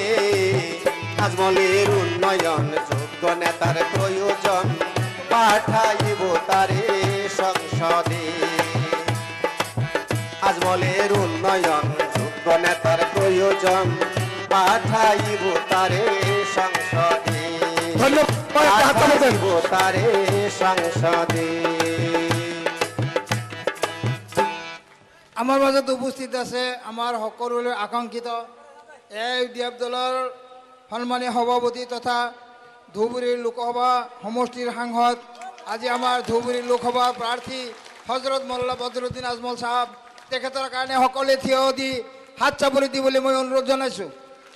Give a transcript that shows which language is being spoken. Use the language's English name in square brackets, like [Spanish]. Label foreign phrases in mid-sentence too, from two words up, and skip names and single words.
[Bangla] আজমলের উন্নয়ন যোগ্য নেতার প্রয়োজন পাঠাইব তারে সংসদে। আজমলের উন্নয়ন যোগ্য নেতার দুজন পাঠাইব তারে সংসদে পাঠাইব তারে সংসদে। [Assamese] আমাৰ মাজত উপস্থিত আছে আমাৰ সকলোৰে আকাংক্ষিত AIUDF দলৰ সন্মানীয় সভাপতি তথা ধুবুৰী লোকসভা সমষ্টিৰ সাংসদ, আজি আমাৰ ধুবুৰী লোকসভা প্ৰাৰ্থী হজৰত মল্লা বদৰুদ্দিন আজমল চাহাব, তেখেতৰ কাৰণে সকলোৱে থিয় দি হাত চাপৰি দিবলৈ মই অনুৰোধ জনাইছোঁ।